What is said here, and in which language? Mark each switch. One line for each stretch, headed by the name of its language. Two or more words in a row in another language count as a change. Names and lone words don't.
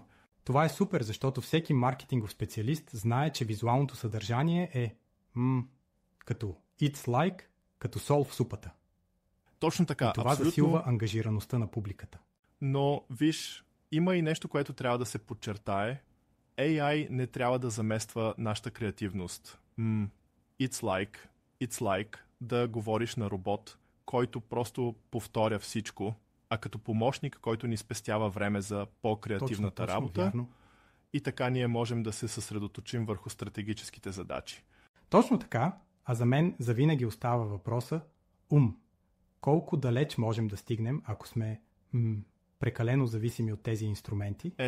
Bulgarian: Това е супер, защото всеки маркетингов специалист знае, че визуалното съдържание е като
English: It's like,
Bulgarian: като сол в супата. Точно така. И това засилва ангажираността на публиката. Но виж, има и нещо, което трябва да се подчертае. AI не трябва да замества нашата креативност.
English: It's like
Bulgarian: да говориш на робот, който просто повторя всичко, а като помощник, който ни спестява време за по-креативната работа. Вярно. И така ние можем да се съсредоточим върху стратегическите задачи. Точно така, а за мен завинаги остава въпроса колко далеч можем да стигнем, ако сме прекалено зависими от тези инструменти, но